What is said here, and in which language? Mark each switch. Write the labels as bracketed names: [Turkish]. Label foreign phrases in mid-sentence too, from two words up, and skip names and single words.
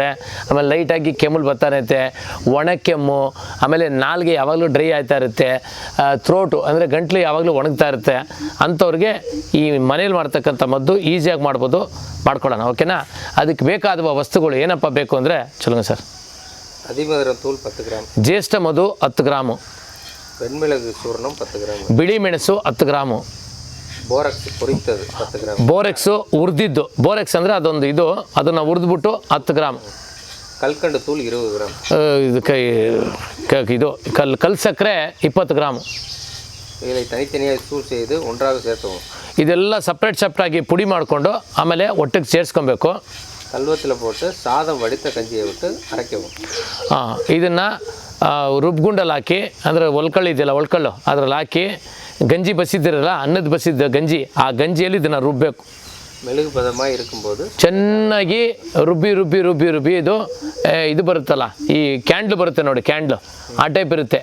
[Kannada] ಆಮೇಲೆ ಲೈಟಾಗಿ ಕೆಮ್ಮಲು ಬರ್ತಾ ಇರುತ್ತೆ, ಒಣ ಕೆಮ್ಮು, ಆಮೇಲೆ ನಾಲಿಗೆ ಯಾವಾಗಲೂ ಡ್ರೈ ಆಗ್ತಾ ಇರುತ್ತೆ, ಥ್ರೋಟು ಅಂದರೆ ಗಂಟ್ಲು ಯಾವಾಗಲೂ ಒಣಗ್ತಾ ಇರುತ್ತೆ. ಅಂಥವ್ರಿಗೆ ಈ ಮನೇಲಿ ಮಾಡ್ತಕ್ಕಂಥ ಮದ್ದು ಈಸಿಯಾಗಿ ಮಾಡ್ಕೊಳ್ಳೋಣ. ಓಕೆನಾ? ಅದಕ್ಕೆ ಬೇಕಾದ ವಸ್ತುಗಳು ಏನಪ್ಪ ಬೇಕು ಅಂದರೆ ಚಲೋ ಸರ್. [Tamil] அதிமதுரத்தூள் 10 கிராம், [Kannada] ಜ್ಯೇಷ್ಠ ಮಧು 10 ಗ್ರಾಮು, [Tamil] வெண்மிளகு சூர்ணம் 10 கிராம், [Kannada] ಬಿಳಿ ಮೆಣಸು 10 ಗ್ರಾಮು, [Tamil] போரக்ஸ் பொரித்தது 10 கிராம், [Kannada] ಬೋರೆಕ್ಸು ಹುರಿದಿದ್ದು. ಬೋರೆಕ್ಸ್ ಅಂದರೆ ಅದೊಂದು ಇದು, ಅದನ್ನು ಹುರಿದ್ಬಿಟ್ಟು 10 ಗ್ರಾಮ್, [Tamil] கல்கண்டு தூள் 20 கிராம், [Kannada] ಇದು ಕಲ್ ಸಕ್ಕರೆ 20 ಗ್ರಾಮು. [Tamil] இதை தனித்தனியாக தூள் செய்து ஒன்றாக சேர்க்கவும். [Kannada] ಇದೆಲ್ಲ ಸಪ್ರೇಟಾಗಿ ಪುಡಿ ಮಾಡಿಕೊಂಡು ಆಮೇಲೆ ಒಟ್ಟಿಗೆ ಸೇರಿಸ್ಕೊಬೇಕು. [Tamil] கல்வத்தில் போட்டு சாதம் வடித்த கஞ்சியை விட்டு அரைக்கவும். [Kannada] ಇದನ್ನು ರುಬ್ಗುಂಡಲ್ಲಿ ಹಾಕಿ, ಅಂದರೆ ಒಲ್ಕಳ್ಳು ಇದೆಯಲ್ಲ, ಒಲ್ಕಳ್ಳು ಅದ್ರಲ್ಲಿ ಹಾಕಿ ಗಂಜಿ ಬಸಿದಿರಲ್ಲ, ಅನ್ನದ ಬಸಿದ ಗಂಜಿ, ಆ ಗಂಜಿಯಲ್ಲಿ ಇದನ್ನು ರುಬ್ಬಬೇಕು. ಮೆಳುಗು ಪದമായി இருக்கும்போது ಚೆನ್ನಾಗಿ ರುಬ್ಬಿ ಇದು ಬರುತ್ತಲ್ಲ, ಈ ಕ್ಯಾಂಡ್ಲು ಬರುತ್ತೆ ನೋಡಿ, ಕ್ಯಾಂಡ್ಲು ಆ ಟೈಪ್ ಇರುತ್ತೆ.